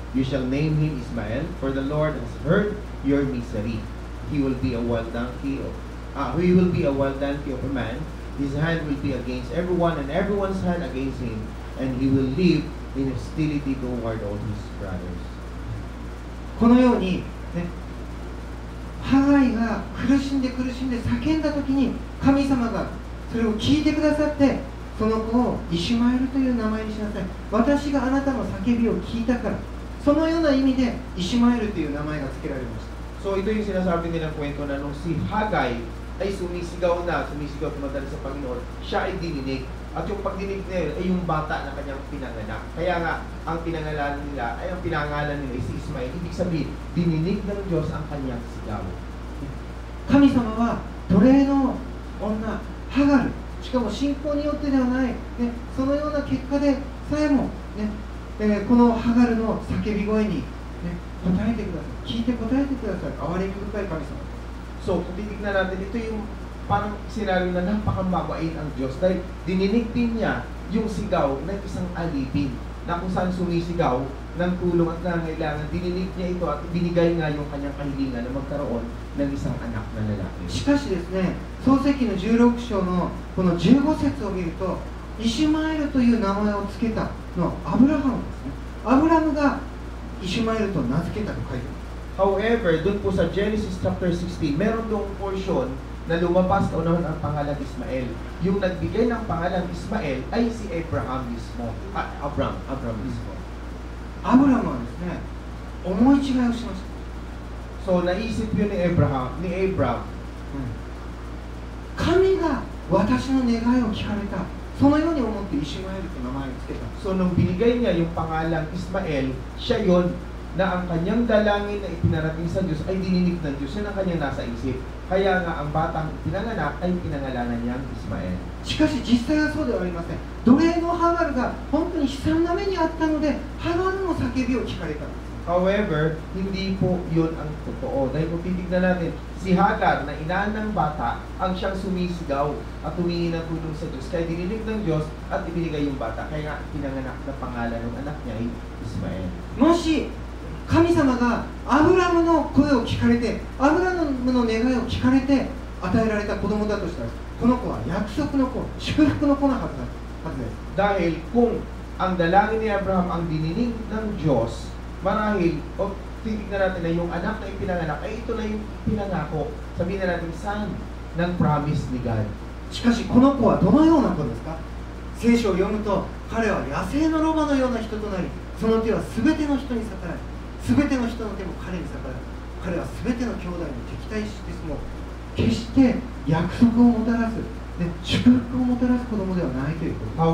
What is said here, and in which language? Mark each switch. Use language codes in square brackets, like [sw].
[en] You shall name him Ismael, for the Lord has heard your misery. He will be a wild donkey he will be a wild donkey of a man. His hand will be against everyone, and everyone's hand against him, and he will live in hostility toward all his brothers. [ja] このように、ね、ハガイが苦しんで叫んだ時に神様がそれを聞いてくださって、その子をイシュマエルという名前にしなさい。私があなたの叫びを聞いたから。そのような意味でイシュマエルという名前が付けられました。 [tl] So ito yung sinasabi nilang kwento na nung si Hagay ay sumisigaw tumadala sa Panginoon, siya ay dininig. At yung pagdinig niya ay yung bata na kanyang pinanganak. Kaya nga, ang pinangalan nila ay si Ismael. Ibig sabihin, dininig ng Diyos ang kanyang sigaw. [ja] 神様は奴隷の女ハガル、しかも信仰によってではない、ね、そのような結果でさえも、ねこのハガルの叫び声に、ね、答えてください。聞いて答えてください。憐れみ深い神様。 [tl] So, kung titignan natin, ito yung parang senaryo na napakamabain ang Diyos dahil dininig din niya yung sigaw ng isang alipin na kung saan sumisigaw ng tulong at nangailangan. Dininig niya ito at binigay nga yung kanyang kahilingan na magkaroon ng isang anak na lalaki. [ja] しかしですね、創世記の16章のこの15節を見ると、イシュマエルという名前を付けたのはアブラハムですね。アブラムがイシュマエルと名付けたと書いてます。 [en] However, [tl] dun po sa Genesis chapter 16, meron doong portion na lumabas kaunahon ang pangalan Ismael. Yung nagbigay ng pangalan Ismael ay si Abraham mismo. Abram mismo. [ja] アブラムはですね、思い違いをしました。 [tl] So, naisip yun ni Abram, [ja] 神が私の願いを聞かれた。そのように思ってイシュマエルと名前を付けた。 [tl] So, nung binigay niya yung pangalang Ismael, siya yon na ang kanyang dalangin na ipinarating sa Diyos ay dininig ng Diyos. Yun ang kanyang nasa isip. Kaya nga ang batang pinanganak ay pinangalanan niyang Ismael. [ja] しかし実際はそうではありません。奴隷のハガルが本当に悲惨な目にあったので、ハガルの叫びを聞かれたんです。 [en] However, [tl] hindi po yun ang totoo. Dahil kung titignan natin, si Hagar na ina ng bata ang siyang sumisigaw at humingi ng tulong sa Diyos. Kaya dininig ng Diyos at ibinigay yung bata. Kaya nga pinanganak na pangalan ng anak niya ay Ismael. [ja] もし神様がアブラムの声を聞かれて、アブラムの願いを聞かれて与えられた子供だとしたら、この子は約束の子、祝福の子なはずです。 [tl] Dahil kung ang dalangin ni Abraham ang dininig ng Diyos, marahil, o titignan natin na yung anak na ipinanganak, ay ito na yung pinangako. Sabihin na natin, saan ng promise ni God. [ja] しかしこの子はどのような子ですか？聖書を読むと、彼は野生のロバのような人となり、その手は全ての人に逆らい、全ての人の手も彼に逆らい、彼は全ての兄弟に敵対しても決して約束をもたらす、ね、祝福をもたらす子供ではないということ。